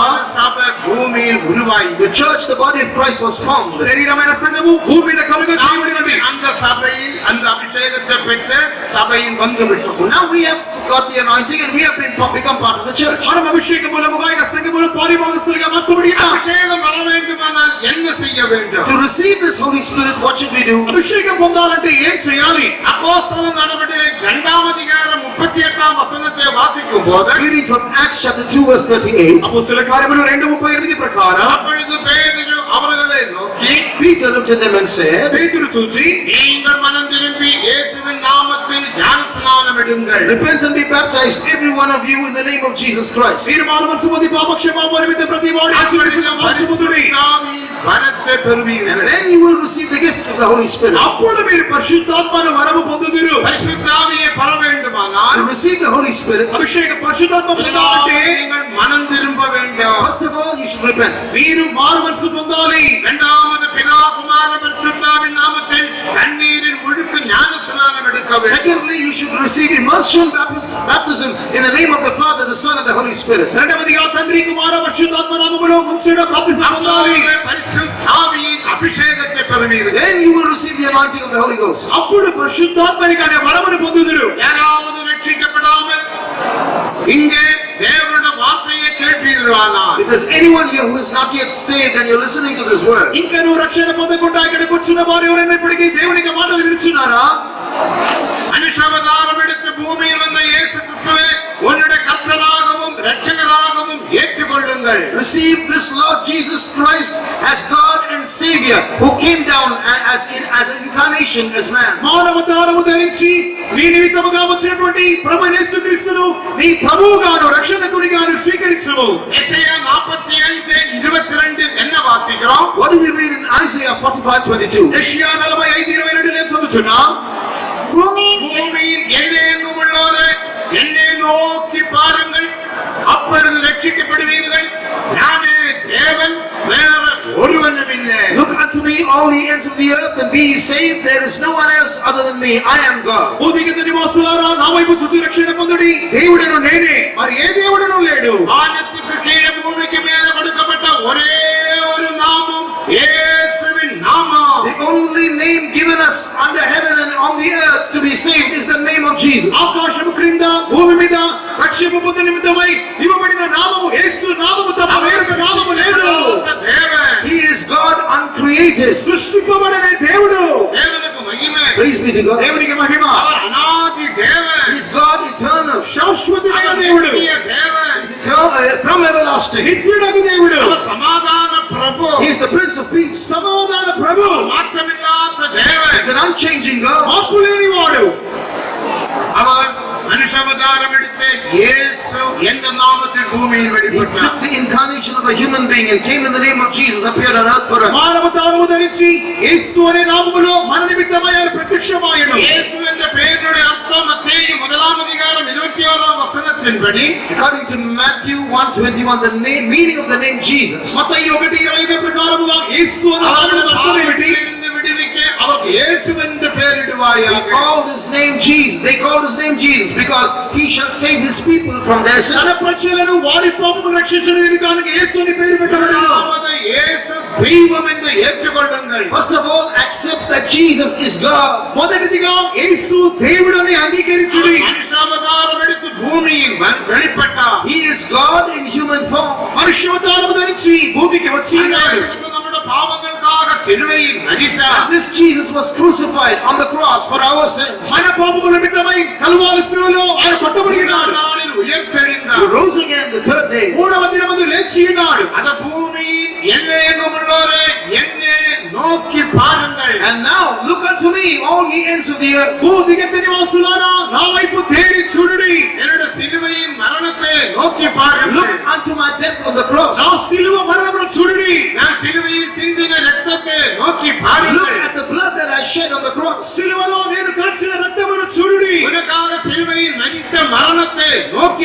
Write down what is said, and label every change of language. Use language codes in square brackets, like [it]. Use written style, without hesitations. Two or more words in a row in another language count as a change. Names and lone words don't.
[ta] சபை பூமியில் உருவாகி [en] the church, the body of Christ, was formed. [te] శరీరమైన సంఘము భూమి మీద కలుగ చేయబడినది. [ta] அந்த சபையில் அந்த அபிஷேகத்தை பெற்று சபையில் வந்து விட்டோம். [en] Now we have got the anointing and we have become part of the church. [te] మనం అభిషేకం మూలముగా ఆయన సంఘములో పారిభాగస్తులుగా మార్చబడి ఉన్నాం. [ta] அபிஷேகம் வர வேண்டுமானால் என்ன செய்ய வேண்டும்? [en] To receive this Holy Spirit, what should we do? [te] అభిషేకం పొందాలంటే ఏం చేయాలి? [ta] அப்போஸ்தலர் நடவடிக்கை 2ஆம் அதிகாரம் 38ஆம் வசனத்தை வாசிக்கும் போது [en] Reading from Acts chapter 2 verse 38. [te] అపొస్తలుల కార్యములు 2:38 ప్రకారం [ta] அப்பொழுது பேதுரு அவர்களை நோக்கி [en] Peter looked at them and said, [te] పేతురు చూసి [ta] நீங்கள் மனம் திரும்பி இயேசுவின் நாமத்தில் ஞானஸ்நானம் ரட்சிக்கப்படுங்கள். [en] Repent and be baptized, every one of you, in the name of Jesus Christ. [te] తీర్మానమనసు పొంది పాపక్షమాపణ నిమిత్తం ప్రతి వాడు యేసుక్రీస్తు పరిశుద్ధుడి [ta] வரத்தை பெறுவீர்கள். [en] And then you will receive the gift of the Holy Spirit. [te] అప్పుడు మీరు పరిశుద్ధాత్మను వరము పొందుదురు. [ta] பரிசுத்தாவியை பெற வேண்டுமானால் [en] To receive the Holy Spirit, [te] అభిషేక పరిశుద్ధాత్మ పొందాలంటే [ta] நீங்கள் மனம் திரும்ப வேண்டும். [en] first of all, you should repent. [te] మీరు మారు మనసు పొందాలి. [ta] இரண்டாவது பிதா குமார பரிசுத்தாவின் நாமத்தில் தண்ணீரின் முழுக்கு ஞானஸ்நானம் எடுக்க வேண்டும். [en] Secondly, you should receive immersion baptism in the name of the Father, the Son, and the Holy Spirit. [te] రెండవదిగా తండ్రి కుమార పరిశుద్ధాత్మ నామములో ముంచెడ బాప్తిసం పొందాలి. [ta] பரிசுத்தாவியின் அபிஷேகத்தை பெறுவீர்கள். [en] Then you will receive the anointing of the Holy Ghost. [te] అప్పుడు పరిశుద్ధాత్మని అనే వరమును పొందుదురు. [ta] யாராவது ரட்சிக்கப்படாமல் இங்கே தேவனுடைய வார்த்தையை கேட்பீர்களானால், [en] If there's anyone here who is not yet saved and you're listening to this word, [te] ఇంకా నువ్వు రక్షణ పొందకుండా ఇక్కడ కూర్చున్న వారు ఎవరైనా ఇప్పటికీ దేవునికి మాటలు వినుచున్నారా? [ta] மனுஷாவதாரம் எடுத்து பூமியில் வந்த இயேசு கிறிஸ்துவை உன்னுடைய கர்த்தராகவும் இரட்சகராகவும் ஏற்றுக்கொள்ளுங்கள். [en] receive this Lord Jesus Christ as God and Savior who came down as an incarnation as man. [te] మానవతారము ధరించి నీ నిమిత్తముగా వచ్చినటువంటి ప్రభు యేసుక్రీస్తును నీ ప్రభువుగాను రక్షకునిగాను స్వీకరించుము. [ta] యెషయా 45:22 என்ன వాసిக்கிறோம்? [en] What do we read in Isaiah 45:22? [te] యెషయా 45:22 నేను చదువుతున్నాం. [ta] பூமியின் எல்லையெங்கும் உள்ளோரே என்னை நோக்கி பாருங்கள், அப்பொழுது ரட்சிக்கப்படுவீர்கள். நானே தேவன், வேற ஒருவனும் இல்லை. [en] Look unto me, all the ends of the earth, and be ye saved. There is no one else other than me. I am God. [te] భూమికి నివాసులారా నా వైపు చూసి రక్షణ పొందుడి. దేవుడను నేనే, మరి ఏ దేవుడను లేడు. [ta] வானத்துக்கு கீழே பூமிக்கு மேலே கொடுக்கப்பட்ட ஒரே ஒரு நாமம் இயேசுவின் நாமம். [en] The only name given us under heaven and on the earth to be saved is the name of Jesus. [te] ఆకాశము క్రింద భూమి మీద రక్షణ పొందు నిమిత్తమై ఇవ్వబడిన నామము యేసు నామము తప్ప వేరొక నామము లేదు. [ta] தேவன், [en] He is God uncreated. [te] సృష్టింపబడిన దేవుడు. [ta] தேவனுக்கு மகிமை. [en] Praise be to God. [te] దేవునికి మహిమ. [ta] அவர் அநாதி தேவன், [en] He is God eternal, [te] శాశ్వతమైన [ta] அவர் [te] దేవుడు. [ta] நித்திய தேவன், [en] from everlasting. [te] నిత్యుడగు దేవుడు. [ta] அவர் சமாதான பிரபு, [en] He is the Prince of Peace. [te] సమాధాన ప్రభు. [ta] மாற்றமில்லாத தேவன். [en] He's an unchanging God. [te] మార్పు లేని వాడు. [ta] அவர் மனுஷாவதாரம் எடுத்து இயேசு என்ற நாமத்தில் பூமியில் [en] He [ta] வெளிப்பட்டார். [en] took the incarnation of a human being and came in the name of Jesus, appeared on earth for us. [te] మానవతారము ధరించి యేసు అనే నామములో మన నిమిత్తమై ఆయన ప్రత్యక్షమాయెను. [ta] இயேசு என்ற பெயருடைய அர்த்தம் மத்தேயு 1:21 [en] According to Matthew 1:21, the meaning of the name Jesus. [te] మత్తయి 1:25 ప్రకారముగా యేసు అనే నామములో అర్థం ఏమిటి? [ta] விடுவிக்க அவருக்கு இயேசு என்று பெயரிடுவாயாக. [en] They called his name Jesus. They called his name Jesus because he shall save his people from their [te] తన [en] sin. [te] ప్రజలను వారి పాపములను రక్షించడానికి నిమిత్తానికి యేసు అని పేరు పెట్టబడింది. [ta] இரண்டாவது, இயேசு தெய்வம் என்று ஏற்றுக்கொள்ளுங்கள். [en] First of all, accept that Jesus is God. [te] మొదటిదిగా యేసు దేవుడని అంగీకరించుడి. [ta] மனுஷாவதாரம் எடுத்து பூமியில் வெளிப்பட்டார். [en] He is God in human form. [te] మనుష్యావతారము ధరించి భూమికి వచ్చి ఉన్నాడు. [ta] நம்முடைய பாவங்களுக்காக சிலுவையில் மரித்தார். [en] And this Jesus was crucified on the cross for our sins. [te] మన పాపముల నిమిత్తమై కల్వారి శిలువలో ఆయన కొట్టబడినాడు. [ta] நாளில் [en] He [ta] உயிர்த்தெழுந்தார். [en] rose again the third day. [te] మూడవ దినమందు లేచి ఉన్నాడు. [ta] அந்த பூமியின் எல்லையெங்கும் உள்ளோரே என்னை நோக்கி பாருங்கள். [en] And now look unto me, all ye ends of the earth. [te] భూదిగంత నివాసులారా నా వైపు తేరి చూడుడి. [ta] என்னுடைய சிலுவையின் மரணத்தை நோக்கி பாருங்கள். [en] Look unto my death on the cross. [te] నా శిలువ మరణమును చూడుడి. [ta] நான் சிலுவையில் சிந்தின ரத்தத்தை நோக்கி [en] Look [ta] பாருங்கள். [en] at the blood that I shed on the cross. [te] శిలువలో నేను కాచిన రక్తమును చూడుడి. [ta] உனக்காக சிலுவையில் மரித்த மரணத்தை நோக்கி